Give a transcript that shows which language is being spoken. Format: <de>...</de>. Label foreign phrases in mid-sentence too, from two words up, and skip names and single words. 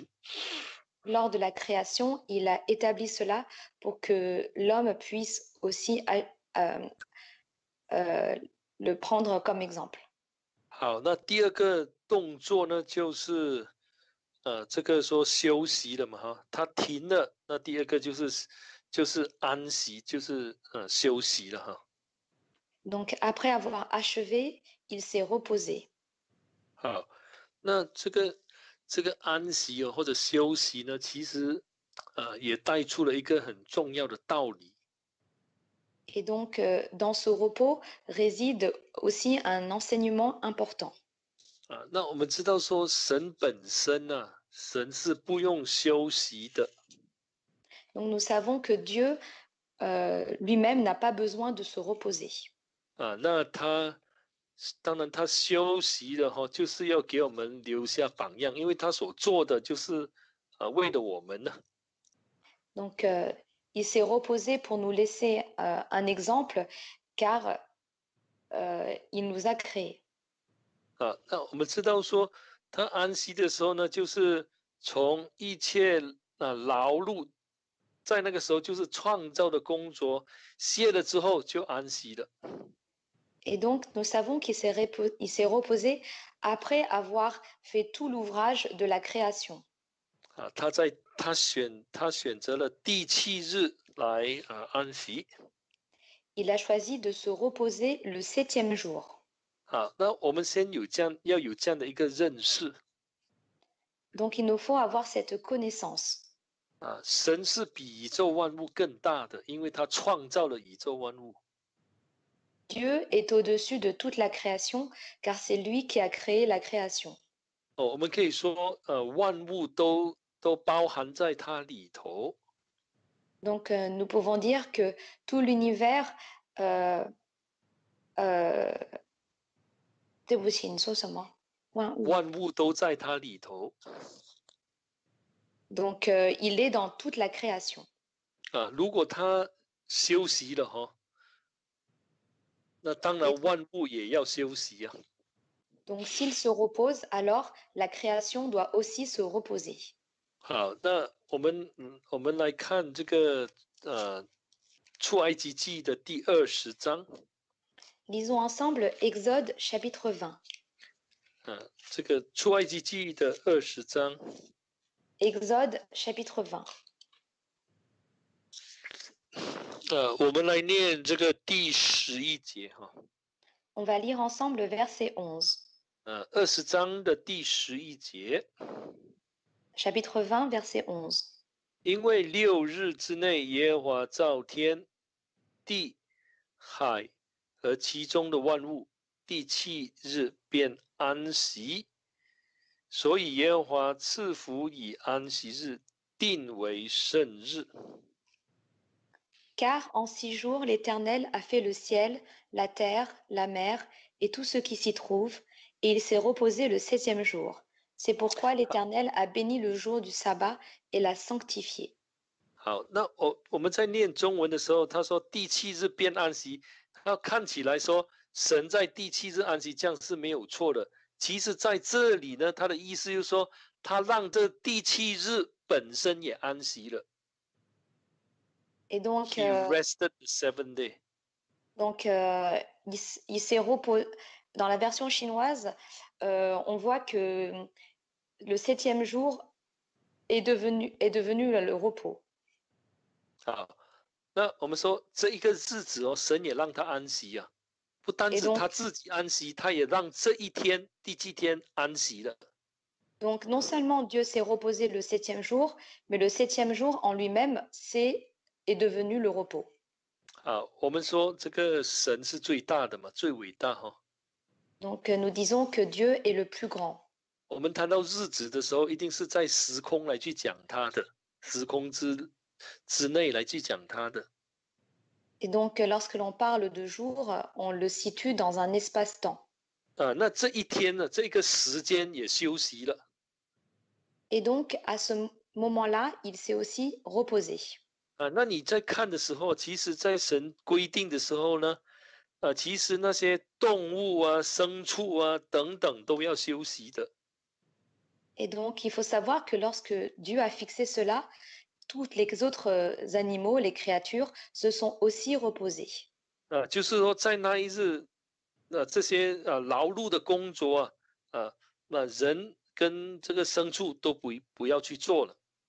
<fr>Lors de la création, il a établi cela pour que l'homme puisse aussi le prendre comme exemple.</fr> <zh>好，那第二个动作呢，就是这个说休息了嘛他停了，那第二个就是安息，就是休息了</zh> <fr>Donc après avoir achevé, il s'est reposé.</fr> <zh>好，那这个安息或者休息呢，其实也带出了一个很重要的道理。</zh> <fr>Et donc dans ce repos réside aussi un enseignement important.</fr> <zh>那我们知道说神本身神是不用休息的。</zh> <fr>Donc nous savons que Dieu lui-même n'a pas besoin de se reposer.</fr> <zh>那当然他休息了就是要给我们留下榜样，因为他所做的就是为了我们呢。</zh> <fr>Donc il s'est reposé pour nous laisser un exemple, car il nous a créés.</fr> <zh>那我们知道说他安息的时候呢，就是从一切劳碌，在那个时候就是创造的工作歇了之后就安息了。</zh> <fr>Et donc, nous savons qu'il s'est reposé après avoir fait tout l'ouvrage de la création.</fr> <zh>他选择了第7日来安息。</zh> <fr>Il a choisi de se reposer le 7e jour.</fr> <zh>好，那我们先要有这样的一个认识。</zh> <fr>Donc, il nous faut avoir cette connaissance.</fr> <zh>神是比宇宙万物更大的，因为他创造了宇宙万物。</zh> <fr>Dieu est au-dessus de toute la création, car c'est lui qui a créé la création.</fr> <zh>我们可以说，万物都包含在它里头。</zh> <fr>Donc, nous pouvons dire que tout l'univers,</fr> <zh>euh, euh, 对不起，你说什么？万物。万物都在它里头。</zh> <fr>Donc, il est dans toute la création.</fr> <zh>如果它休息了哈，那当然</zh> <fr>Et</fr> <zh>万物也要休息啊。</zh> <fr>donc, s'il se repose, alors la création doit aussi se reposer.</fr> <zh>好，那我们来看这个出埃及记的第20章。</zh> <fr>Lisons ensemble Exode chapitre 20.</fr> <zh>这个出埃及记的20章。</zh> <fr>Exode chapitre 20.</fr> <zh>我们来念这个第11节哈。</zh> <fr>On va lire ensemble le verset 11.</fr> <zh>20 章的第11节。</zh> <fr>Chapitre 20, verset 11.</fr> <zh>因为6日之内，耶和华造天地海和其中的万物，第7日便安息，所以耶和华赐福以安息日，定为圣日。</zh> <fr>Car en 6 jours l'Éternel a fait le ciel, la terre, la mer et tout ce qui s'y trouve, et il s'est reposé le 7e jour. C'est pourquoi l'Éternel a béni le jour du sabbat et l'a sanctifié.</fr> <zh>好，那我们在念中文的时候，他说第7日便安息，那看起来说神在第7日安息，这样是没有错的。其实在这里呢，他的意思就是说，他让这第7日本身也安息了。</zh> <fr>Et donc,</fr> <en>He rested the 7th day.</en> <fr>donc il s'est reposé. Dans la version chinoise, on voit que le 7e jour est devenu le repos.</fr> <zh>好，那我们说这一个日子哦，神也让他安息啊，不单</zh> <fr>Et</fr> <zh>是</zh> <fr>donc,</fr> <zh>他自己安息，他也让这一天第7天安息了。</zh> <fr>donc non seulement Dieu s'est reposé le 7e jour, mais le 7e jour en lui-même est devenu le repos.</fr> <zh>好，我们说这个神是最大的嘛，最伟大哈。</zh> <fr>Donc nous disons que Dieu est le plus grand.</fr> <zh>我们谈到日子的时候，一定是在时空来去讲它的，时空之内来去讲它的。</zh> <fr>Et donc lorsque l'on parle de jour, on le situe dans un espace-temps.</fr> <zh>那这一天呢，这个时间也休息了。</zh> <fr>Et donc à ce moment-là, il s'est aussi reposé.</fr> <zh>那你在看的时候，其实在神规定的时候呢，其实那些动物啊、牲畜啊等等都要休息的。</zh> <fr>Et donc il faut savoir que lorsque Dieu a fixé cela, tous les autres animaux, les créatures, se sont aussi reposés.</fr> <zh>就是说在那一日，这些劳碌的工作那人跟这个牲畜都不要去做了。</zh>